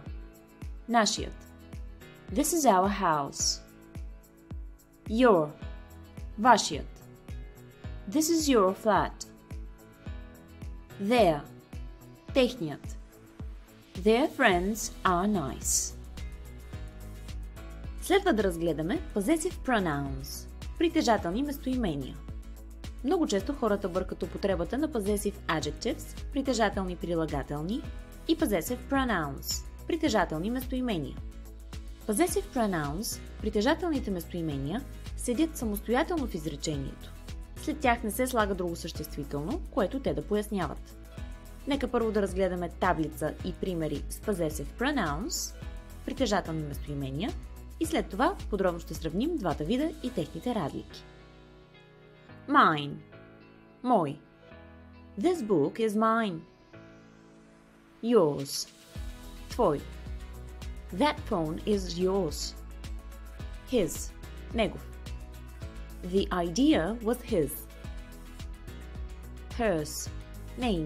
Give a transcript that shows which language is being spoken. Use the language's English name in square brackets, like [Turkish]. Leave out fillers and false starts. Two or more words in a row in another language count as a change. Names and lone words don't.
[English] Нашият. This is our house. Your. Вашият. This is your flat. Their. Техният. Their friends are nice. [Bulgarian] Следва да разгледаме [English] possessive pronouns. [Bulgarian] Притежателни местоимения. Много често хората бъркат употребата на [English] possessive adjectives, [Bulgarian] притежателни прилагателни, и [English] possessive pronouns, [Bulgarian] притежателни местоимения. [English] Possessive pronouns, [Bulgarian] притежателните местоимения, седят самостоятелно в изречението. След тях не се слага друго съществително, което те да поясняват. Нека първо да разгледаме таблица и примери с [English] possessive pronouns, [Bulgarian] притежателни местоимения, и след това подробно ще сравним двата вида и техните разлики. [English] Mine. Мой. This book is mine. Yours. Твой. That phone is yours. His. Негов. The idea was his. Hers. Name.